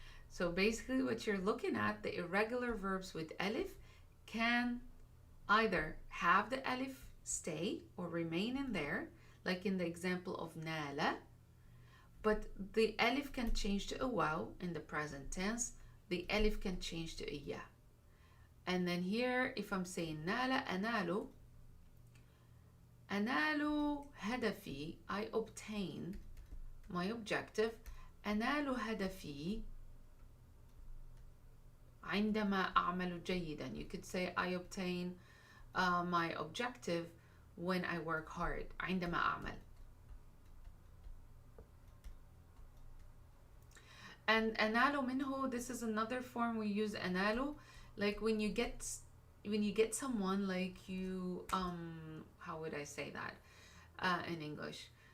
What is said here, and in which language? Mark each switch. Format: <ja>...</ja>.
<en>So basically what you're looking at, the irregular verbs with alif can either have the alif stay or remain in there, like in the example of نال, but the alif can change to a waw in the present tense. The alif can change to a ya. And then here, if I'm saying</en> <ar>نال أنال, أنال هدفي,</ar> <en>I obtain my objective.</en> <ar>أنال هدفي عندما أعمل جيدا.</ar> <en>You could say I obtain my objective when I work hard.</en> <ar>عندما أعمل.</ar> <en>And</en> <ar>أنال منه,</ar> <en>this is another form we use أنال, like when you get someone, like you how would I say that in English?</en>